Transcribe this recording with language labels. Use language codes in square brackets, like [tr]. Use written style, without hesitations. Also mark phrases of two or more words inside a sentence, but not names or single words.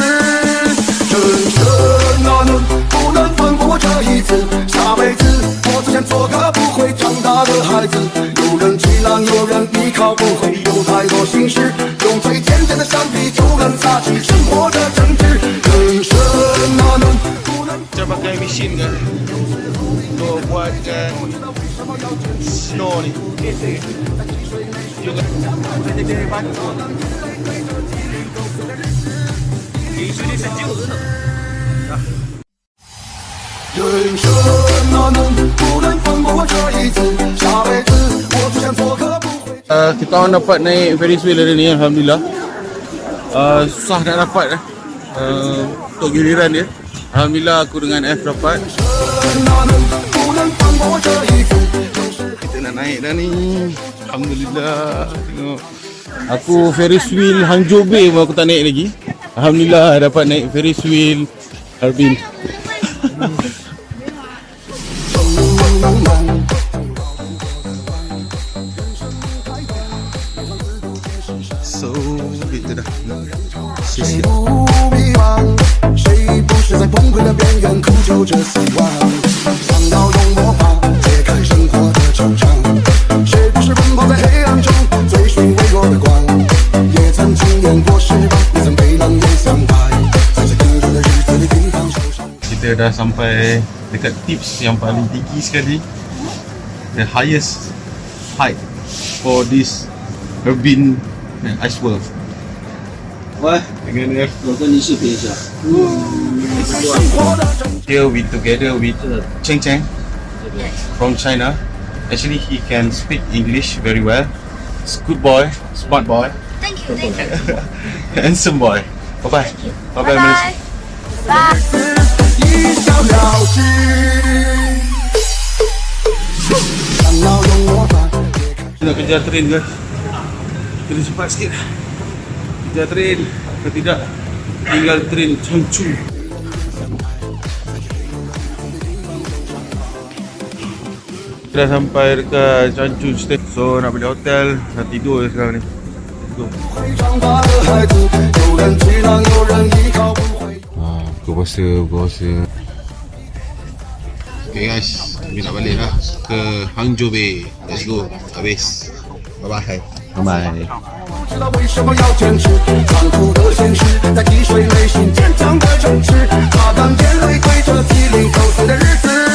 [zh] 人生哪能不能放过这一次？下辈子我只想做个不会长大的孩子。有人气囊，有人依靠，不会有太多心事。用最天真的橡皮就能擦去生活的争执。人生哪能不能 [ms] Kita pakai mesin kan untuk buatkan snow ni. Isu dia sejuk tu. [zh] 人生哪能不能放过这一次？下辈子我只想做个不会。 [ms] Kita orang dapat naik [en] Ferris wheel [ms] hari ni, Alhamdulillah. Susah nak dapat untuk giliran dia. Alhamdulillah aku dengan F dapat. [zh] 哪能不能放过这一次？ [ms] Kita nak naik dah ni. Alhamdulillah. Tengok. Aku [en] Ferris wheel [ms] Hangzhou Bay pun aku tak naik lagi. Alhamdulillah dapat naik [en] Ferris wheel [ms] Harbin. So kita dah [zh] 谁不迷茫？谁不是在崩溃的边缘苦求着希望？想要用魔法解开生活的惆怅。谁不是奔跑在黑暗中追寻微弱的光？也曾经验过失望，也曾被冷眼相待，在这炎热的日子里平常受伤。 [ms] kita dah sampai dekat tips yang paling tinggi sekali. [en] The highest height for this Harbin Ice World. [zh] 喂， [ms] Dengan F. [zh] 我跟你视频一下。 [en] Here we together with Cheng Cheng from China. Actually, he can speak English very well. He's a good boy, smart boy, Thank you. handsome boy. Bye bye. Bye bye, Malaysia. [zh] 一笑了之。想要用魔法。 [ms] Kita nak kejar train ke? Kena cepat sikit. Kejar train. Kalau tidak, tinggal train Changchu. Kita dah sampai dekat Changchu Station. So nak balik hotel. Dah tidur je sekarang ni. [en] Let's go. [zh] 会长大的孩子，有人气囊，有人依靠，不会。 [ms] Buka puasa. [en] Okay guys, [ms] kami nak balik lah ke Hangzhou Bay. [en] Let's go. Habis. Bye bye. Bye bye. [zh] 知道为什么要坚持？残酷的现实，在击碎内心坚强的城市，擦干眼泪，对着T0，走碎的日子。